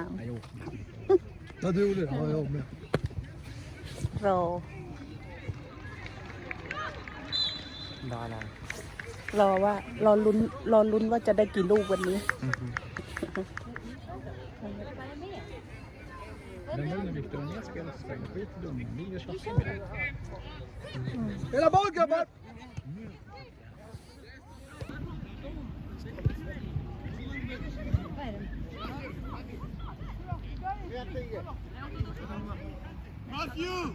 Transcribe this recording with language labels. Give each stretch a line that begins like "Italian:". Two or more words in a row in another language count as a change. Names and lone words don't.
Swedish: Ja, du gjorde det. Ja, jag med.
Thai: รอ รอว่ารอลุ้นว่าจะได้กี่ลูกวันนี้
Swedish: Den var ju Victor och spelade så fint. Skitdum. Ni gör tjafs med det. Hela boll grabbar! Matthew!